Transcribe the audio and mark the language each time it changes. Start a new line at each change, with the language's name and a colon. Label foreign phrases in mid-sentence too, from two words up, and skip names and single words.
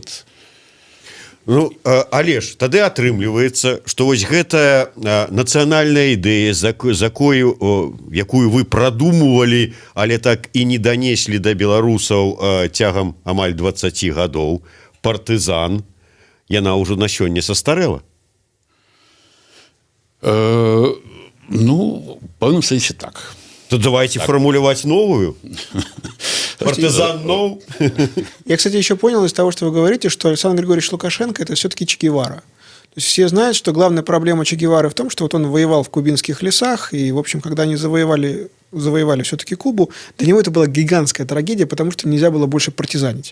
Belarusian: Ну, але ж тады атрымліваецца, што вось гэтая нацыянальная ідэя, якую вы прадумывалі, але так і не данеслі да беларусаў цягам амаль 20 гадоў, партызан, яна ўжо на сёння састарэла? Ну, в пэўным сэнсе так.
Russian: То давайте формулировать новую. Партизан нов. Я, кстати, еще понял из того, что вы говорите, что Александр Григорьевич Лукашенко – это все-таки Че Гевара. То есть все знают, что главная проблема Че Гевары в том, что вот он воевал в кубинских лесах, и, в общем, когда они завоевали все-таки Кубу, для него это была гигантская трагедия, потому что нельзя было больше партизанить.